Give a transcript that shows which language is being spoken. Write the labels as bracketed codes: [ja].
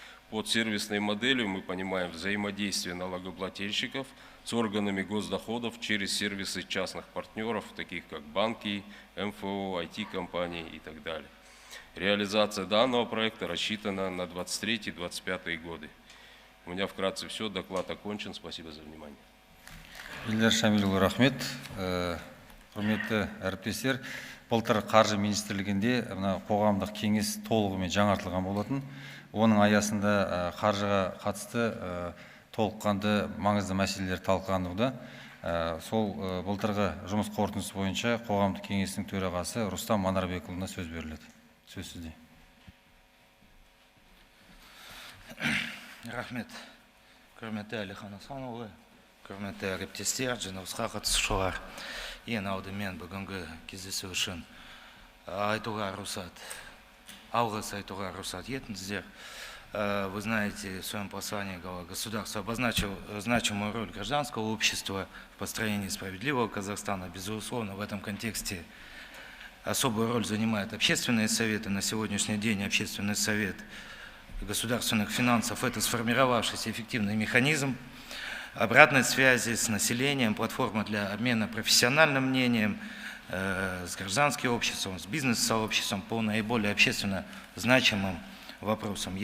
[ru] Под сервисной моделью мы понимаем взаимодействие налогоплательщиков с органами госдоходов через сервисы частных партнеров, таких как банки, МФО, IT-компании и так далее. Реализация данного проекта рассчитана на 2023-2025 годы. У меня вкратце все, доклад окончен. Спасибо за внимание. [kk] Ильдар Шамилұлы, рахмет. Құрметті әріптестер, былтыр қаржы министрлігінде қоғамдық кеңес толығымен жаңартылған болатын. Оның аясында қаржыға қатысты толыққанды маңызды мәселелер талқылануда. Сол былтырғы жұмыс қорытындысы бойынша қоғамдық кеңестің төрағасы Рустам Манарбекұлына сөз беріледі. Сөз сізде. Рахмет. Құрметті Әлихан Асқанұлы, құрметті әріптестер, жиналысқа қатысушылар. Ең алдымен бүгінгі кездесу үшін айтуға рұқсат, алғыс айтуға рұқсат етіңіздер. [ru] Вы знаете, в своем послании глава государства обозначил значимую роль гражданского общества в построении справедливого Казахстана. Безусловно, в этом контексте особую роль занимают общественные советы. На сегодняшний день общественный совет государственных финансов – это сформировавшийся эффективный механизм обратной связи с населением, платформа для обмена профессиональным мнением, с гражданским обществом, с бизнес-сообществом по наиболее общественно значимым вопросам.